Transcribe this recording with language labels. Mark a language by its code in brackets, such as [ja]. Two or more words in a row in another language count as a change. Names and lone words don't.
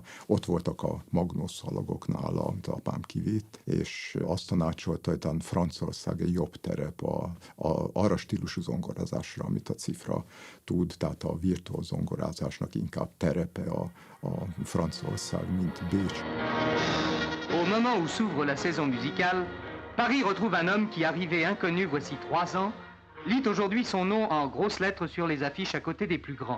[hu] Ott voltak a magnószalagoknál, amit apám kivitt, és azt tanácsolta, hogy talán Franciaország egy jobb terep arra stílusú zongorázásra, amit a cifra tud, tehát a virtuóz zongorázásnak inkább terepe a Franciaország, mint Bécs. [fr] Au moment où s'ouvre la saison musicale, Paris retrouve un homme qui, arrivé inconnu voici 3 ans, lit aujourd'hui son nom en grosses lettres sur les affiches à côté des plus grands.